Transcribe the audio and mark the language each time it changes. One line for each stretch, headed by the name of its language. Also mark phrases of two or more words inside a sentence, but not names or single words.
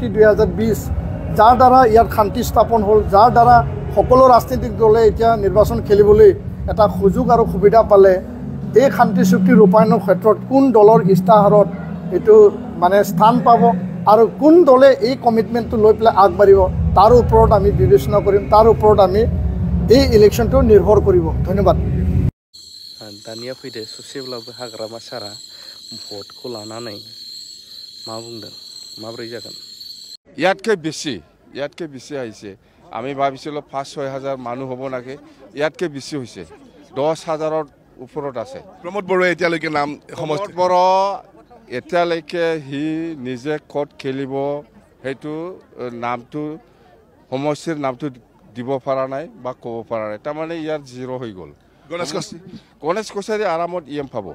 Assamese: 2020 যাৰ দ্বাৰা ইয়াত শান্তি স্থাপন হ'ল যাৰ দ্বাৰা সকলো ৰাজনৈতিক দলে এতিয়া নিৰ্বাচন খেলিবলৈ এটা সুযোগ আৰু সুবিধা পালে এই শান্তি চুক্তি ৰূপায়ণৰ ক্ষেত্ৰত কোন দলৰ ইস্তাহাৰত এইটো মানে স্থান পাব আৰু কোন দলে এই কমিটমেণ্টটো লৈ পেলাই আগবাঢ়িব তাৰ ওপৰত আমি বিবেচনা কৰিম তাৰ ওপৰত আমি এই ইলেকশ্যনটো নিৰ্ভৰ কৰিব ধন্যবাদ
Bodo: दानिया फैदो ससेब्लाबो हाग्रामा सारा भटखौ लानानै मा बुंदों माब्रै जागोन
Assamese: ইয়াতকৈ বেছি আহিছে আমি ভাবিছিলোঁ 5-6 হাজাৰ মানুহ হ'ব নাকি ইয়াতকৈ বেছি হৈছে 10,000ৰ ওপৰত আছে প্ৰমোদ বড়োৱে এতিয়ালৈকে নাম প্ৰমোদ বড়ো এতিয়ালৈকে সি নিজে ক'ত খেলিব সেইটো নামটো সমষ্টিৰ নামটো দিব পৰা নাই বা ক'ব পৰা নাই তাৰমানে ইয়াৰ জিৰ' হৈ গ'ল গণেশ কছাৰী আৰামত EM পাব